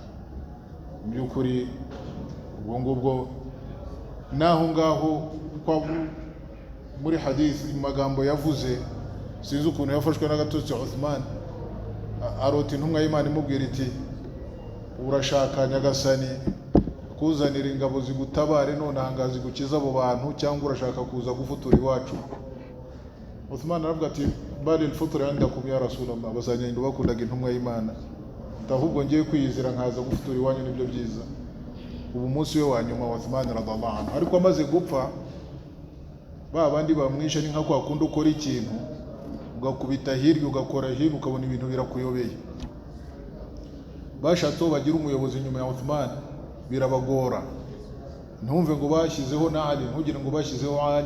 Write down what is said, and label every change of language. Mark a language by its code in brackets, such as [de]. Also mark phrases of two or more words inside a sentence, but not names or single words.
[rw] Mu by'ukuri ubwo ngubwo naho ngaho muri hadith mu magambo yavuze, sinzi ukuntu yafashwe n'agatotsi Uthman, arota intumwa y'Imana imubwira iti urashaka Nyagasani kuzanira ingabo zigutabare none ahangaha zigukiza abo bantu, cyangwa urashaka kuza gufutura iwacu? [ar] Uthman aravuga ati بل الفطرة عندكم يا رسول الله, [rw] abasanganyendo bakundaga intumwa y'Imana, ahubwo ngiye kwiyizira nkaza gufutura iwanyu nibyo byiza. Ubu munsi we wa nyuma wa Uthman [ar] رضي الله عنه, [rw] ariko amaze gupfa ba bandi bamwishe ni nka kwa kundi ukora ikintu ugakubita hirya ugakora hino ukabona ibintu birakuyobeye. Bashatse bagira umuyobozi nyuma ya Uthman birabagora, ntumve ngo bashyizeho na Ali, ntugire ngo bashyizeho Ali.